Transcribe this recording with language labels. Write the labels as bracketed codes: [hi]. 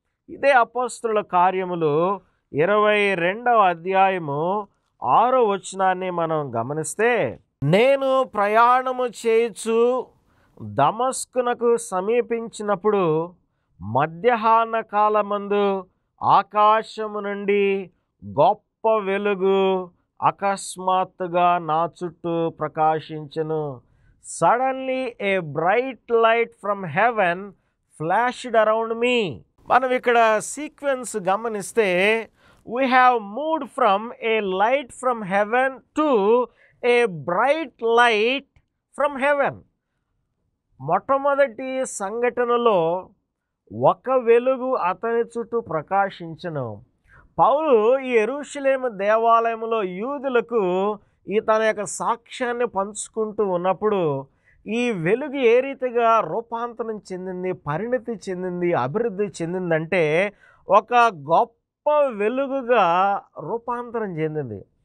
[te] ఇదే అపోస్తలుల కార్యములు 22వ అధ్యాయము 6వ వచనాన్ని మనం గమనిస్తే, నేను ప్రయాణము చేయుచు దమస్కునకు సమీపించినప్పుడు మధ్యాహ్న కాలమందు ఆకాశము నుండి గొప్ప వెలుగు అకస్మాత్తుగా నా చుట్టూ ప్రకాశించెను. [en] Suddenly a bright light from heaven flashed around me. [te] మనం ఇక్కడ సీక్వెన్స్ గమనిస్తే [en] we have moved from a light from heaven to a bright light from heaven. [te] మొట్టమొదటి సంఘటనలో ఒక వెలుగు అతని చుట్టూ ప్రకాశించెను. పౌలు ఈ యెరూషలేము దేవాలయంలో యూదులకు తన యొక్క సాక్ష్యాన్ని పంచుకుంటూ ఉన్నప్పుడు ఈ వెలుగు ఏ రీతిగా రూపాంతరం చెందింది, పరిణతి చెందింది, అభివృద్ధి చెందిందంటే ఒక గొప్ప వెలుగుగా రూపాంతరం చెందింది.